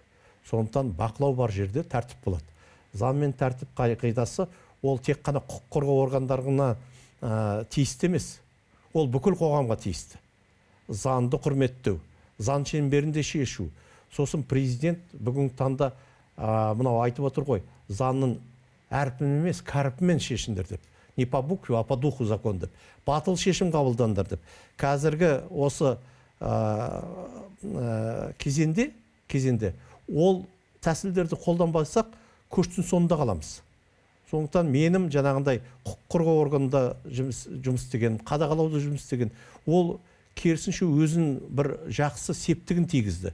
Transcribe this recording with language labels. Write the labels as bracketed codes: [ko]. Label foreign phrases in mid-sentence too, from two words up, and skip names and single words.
[kk] Сондықтан бақылау бар жерде тәртіп болады. Заң мен тәртіп қағидасы ол тек қана құқық қорғау органдарына тиісті емес. Ол бүкіл қоғамға тиісті. Заңды құрметтеу, заң шеңберінде шешу. Сосын президент бүгінгі таңда мынау айтып отыр ғой, заңның әрпімен емес, кәрпімен шешіндір деп. [ru] Не по букве, а по духу закон деп. [kk] Батыл шешім қабылдандар деп. Қазіргі осы кезенде ол тәсілдерді қолданбасақ, көштің соңында қаламыз. Сондықтан менім жаңағындай құқық қорғау органында жұмыс істеген, қадағалауда жұмыс істеген, ол керісінше өзін бір жақсы септігін тигізді.